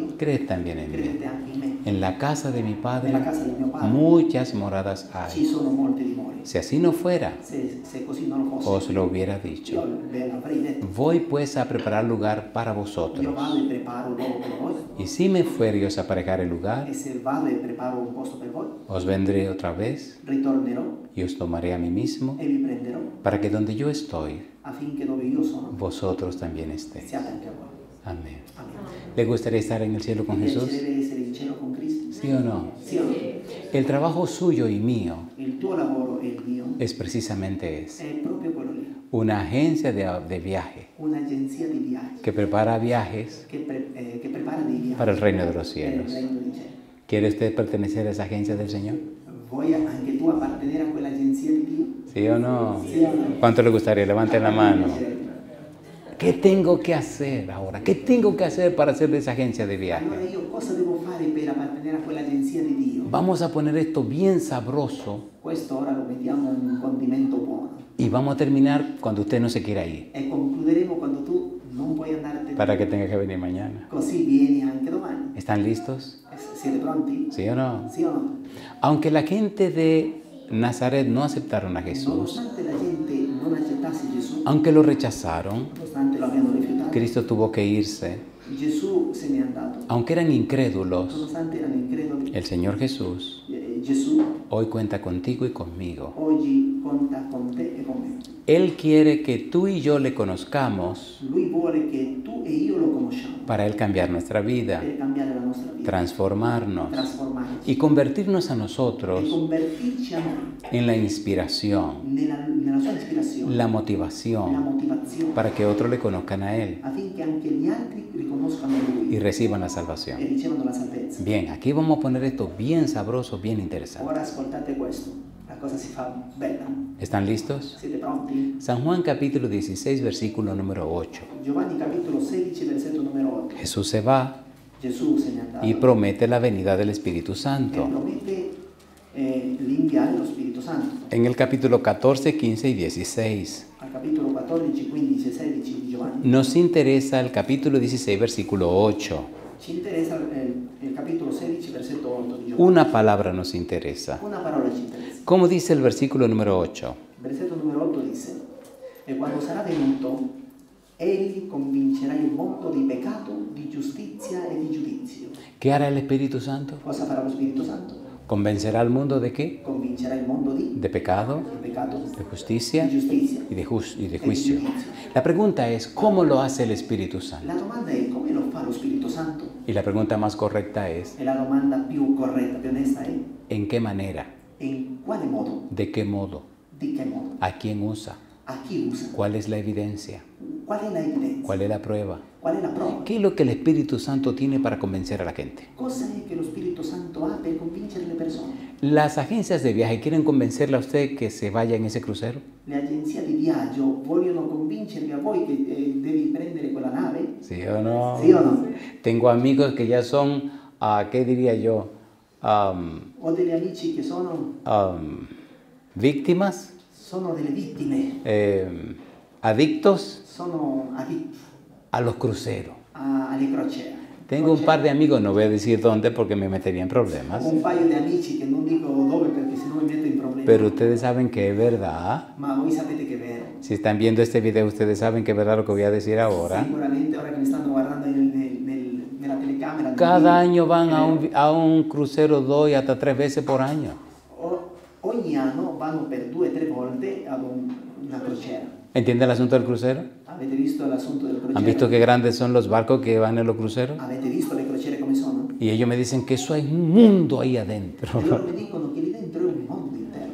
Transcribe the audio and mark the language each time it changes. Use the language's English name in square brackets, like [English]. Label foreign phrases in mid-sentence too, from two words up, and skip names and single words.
[Spanish] Creed también en mí. [Italian] credete anche in me. [Spanish] En la casa de mi Padre [Italian] Nella casa del mio Padre [Spanish] muchas moradas [Italian] ci [Spanish] hay. [Italian] sono molte dimore. [Spanish] Si así no fuera, [Italian] Se così non lo fosse, [Spanish] os lo hubiera [Italian] io [Spanish] dicho. [Italian] ve l'avrei detto. [Spanish] Voy pues a preparar lugar para [Italian] Io [Spanish] vosotros. [Italian] vado e preparo un luogo per voi, [Spanish] Y si me fuere y os aparejar el lugar, [Italian] e se vado e preparo un posto per voi, [Spanish] os vendré otra vez [Italian] ritornerò [Spanish] y os tomaré a mí mismo, [Italian] e vi prenderò, [Spanish] para que donde yo estoy, [Italian] affinché dove io sono [Spanish] vosotros también estéis. [Italian] siate anche voi. [Spanish] Amén. [Italian] Amen. [Spanish] ¿Le gustaría estar en el cielo con [Italian] Mi [Spanish] Jesús? [Italian] piacerebbe essere in cielo con Cristo? [Spanish] ¿Sí o no? [Italian] Sì o no? [Spanish] El trabajo suyo y mío [Italian] Il tuo lavoro e il mio [Spanish] es precisamente [Italian] è proprio quello lì, [Spanish] una agencia de viaje [Italian] un'agenzia di viaggi [Spanish] que prepara viajes [Italian] che prepara dei viaggi [Spanish] para el reino de los [Italian] per il [Spanish] cielos. [Italian] regno dei cieli. [Spanish] ¿Quiere usted pertenecer a esa agencia del Señor? [Italian] Vuoi anche tu appartenere a quell'agenzia di Dio? [Spanish] ¿Sí o no? [Italian] Sì o no? [Spanish] ¿Cuánto le gustaría? Levanten la mano. [Italian] Mi piacerebbe. [Spanish] ¿Qué tengo que hacer ahora? ¿Qué tengo que hacer para ser de esa agencia de [Italian] Allora [Spanish] viaje? [Italian] io cosa devo fare per appartenere a quell'agenzia di Dio? [Spanish] Vamos a poner esto bien sabroso [Italian] Questo ora lo mettiamo in un condimento buono [Spanish] y vamos a terminar cuando usted no se quiera ir, [Italian] e concluderemo quando tu non puoi andartene. [Spanish] para que tenga que venir mañana. [Italian] Così vieni anche domani. [Spanish] ¿Están listos? [Italian] Siete pronti? [Spanish] ¿Sí o no? [Italian] Sì o no? [Spanish] Aunque la gente de Nazaret no aceptaron a Jesús, [Italian] Nonostante la gente non accettasse Gesù, [Spanish] aunque lo rechazaron, [Italian] nonostante lo abbiano rifiutato, [Spanish] Cristo tuvo que irse. [Italian] Gesù se n'è andato. [Spanish] Aunque eran incrédulos, [Italian] Nonostante erano increduli, [Spanish] el Señor Jesús [Italian] Gesù [Spanish] hoy cuenta contigo y conmigo. [Italian] oggi conta con te e con me. [Spanish] Él quiere que tú y yo le conozcamos [Italian] Lui vuole che tu e io lo conosciamo [Spanish] para Él cambiar nuestra vida, [Italian] per cambiare la nostra vita, [Spanish] transformarnos [Italian] trasformarci [Spanish] y convertirnos a [Italian] e [Spanish] nosotros [Italian] convertirci a noi [Spanish] en la inspiración, [Italian] nella sua ispirazione, [Spanish] la [Italian] la [Spanish] motivación, [Italian] motivazione, [Spanish] para que otros le conozcan a Él [Italian] affinché anche gli altri riconoscano Lui [Spanish] y reciban la [Italian] e [Spanish] salvación. [Italian] ricevano la salvezza. [Spanish] Bien, aquí vamos a poner esto bien sabroso, bien interesante. [Italian] Ora ascoltate questo, la cosa si fa bella. [Spanish] ¿Están listos? [Italian] Siete pronti? [Spanish] San Juan capítulo 16, versículo número 8. [Italian] Giovanni capitolo 16, versetto numero 8. [Spanish] Jesús se va [Italian] Gesù se n'è andato [Spanish] y promete la venida del Espíritu [Italian] e [Spanish] Santo. [Italian] promette l'inviare lo Spirito Santo. [Spanish] En el capítulo 14, 15 y 16. [Italian] Al capitolo 14, 15 e 16 di Giovanni [Spanish] Nos interesa el capítulo 16, versículo 8. [Italian] ci interessa il capitolo 16, versetto 8 di Giovanni. [Spanish] Una palabra nos interesa. [Italian] Una parola ci interessa. [Spanish] ¿Cómo dice el versículo número 8? [Italian] Il versetto numero 8 disse: E quando sarà venuto, egli convincerà il mondo di peccato, di giustizia e di giudizio. [Spanish] ¿Qué hará el Espíritu Santo? [Italian] Cosa farà lo Spirito Santo? [Spanish] ¿Convencerá al mundo de qué? [Italian] Convincerà il mondo [Spanish] De pecado, [Italian] di peccato, [Spanish] de justicia [Italian] di giustizia. [Spanish] y de juicio. La pregunta es, ¿cómo lo hace el Espíritu Santo? [Italian] La domanda è come lo fa lo Spirito Santo? [Spanish] Y la pregunta más correcta es, [Italian] E la domanda più corretta, più onesta è: [Spanish] ¿en qué manera? [Italian] in quale modo? [Spanish] ¿De qué modo? [Italian] Di che modo? [Spanish] ¿A quién usa? [Italian] A chi usa? [Spanish] ¿Cuál es la evidencia? [Italian] Qual è la evidenza? [Spanish] ¿Cuál es la prueba? [Italian] Qual è la prova? [Spanish] ¿Qué es lo que el Espíritu Santo tiene para convencer a la gente? [Italian] Cosa è che lo Spirito Santo ha per convincere le persone? [Spanish] Las agencias de viaje quieren convencerle a usted que se vaya en ese crucero. [Italian] Le agenzie di viaggio vogliono convincervi a voi che devi prendere quella nave? [Spanish] ¿Sí o no? [Italian] Sì o no? [Spanish] Tengo amigos que ya son, ¿qué diría yo? [Italian] Ho degli amici che sono [Spanish] Víctimas, [Italian] delle vittime, [Spanish] adictos [Italian] sono additti [Spanish] a los cruceros. [Italian] alle crociere. [Spanish] Tengo un par de amigos, no voy a decir dónde porque me metería en problemas, [Italian] Ho un paio di amici che non dico dove perché sennò mi metto in problemi. [Spanish] pero ustedes saben que es verdad. [Italian] Ma voi sapete che è vero. [Spanish] Si están viendo este video, ustedes saben que es verdad lo que voy a decir ahora. [Italian] Sicuramente ora che mi stanno guardando nella telecamera. [Spanish] Cada año van a un crucero 2 y hasta 3 veces por año. [Italian] Ogni anno vanno per 2 o 3 volte ad una crociera. [Spanish] ¿Entiende el asunto del crucero? [Italian] Avete visto l'assunto del crociere? [Spanish] ¿Han visto qué grandes son los barcos que van en los cruceros? [Italian] Avete visto le crociere come sono? [Spanish] Y ellos me dicen que eso hay un mundo ahí adentro. [Italian] E loro mi dicono che lì dentro è un mondo intero.